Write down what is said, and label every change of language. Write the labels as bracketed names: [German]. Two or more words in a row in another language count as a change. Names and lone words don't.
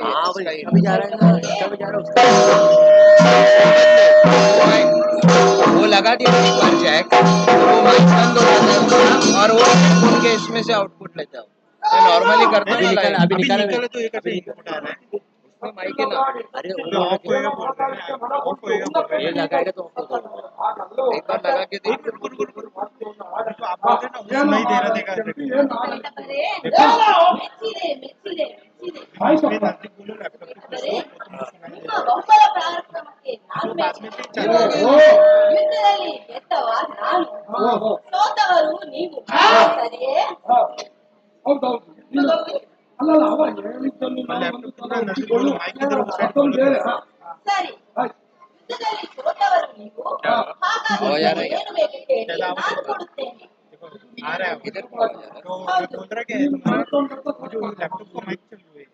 [Hindi] हाँ भाई इसका भी जा रहा है ना, इसका भी जा रहा है, वो लगा दिया एक बार जैक, वो माइक बंद हो जाता है उसका, और वो हेडफोन के इसमें से आउटपुट लेता है। नॉर्मली करता है ना, अभी निकाले तो ये कैसे इनपुट आ रहा है उसमें माइक है ना। अरे जो ऑफ होएगा बोल रहे हैं ऑफ होएगा बोल रहे ये हैं लगाएगा तो ऑफ हो जाएगा। एक बार लगा के एक देख। मिनट रुको रुको रुको अभी तो आप बोल रहे हैं ना उसमें ही दे रहा देगा [Kannada] ಮಧುಕೈಟಭರೇ ಮೆಚ್ಚಿದೆ ಮೆಚ್ಚಿದೆ ಮೆಚ್ಚಿದೆ. [Hindi] इसमें नजदीक बोलो लैपटॉप के [Kannada] ಆದರೆ [Hindi] पास [Kannada] ನಿಮ್ಮ ಬೆಂಬಲ ಪರಾಕ್ರಮಕ್ಕೆ ನಾನು ಮೆಚ್ಚಿದೆ. ಯುದ್ಧದಲ್ಲಿ ಗೆದ್ದವ ನಾನು, ಸೋತವರು ನೀವು, ಸರಿಯೇ? ಹೌದೌದು ಅಲ್ಲ ಅವ ಹೇಳಿದ್ದನ್ನು ನಾವು ಒಂದು ಸಲ ಒಪ್ಪಿಕೊಳ್ಳು. ಮತ್ತೊಂದು ಬೇರೆ ಸರಿ, ಯುದ್ಧದಲ್ಲಿ ಸೋತವರು ನೀವು, ಹಾಗಾದ್ರೆ ಏನು ಬೇಕು ಹೇಳಿ, ನಾನು ಕೊಡುತ್ತೇನೆ. [Hindi] आ रहा है इधर तो मैं बोल रहा कि तुम्हारा जो लैपटॉप का माइक चालू है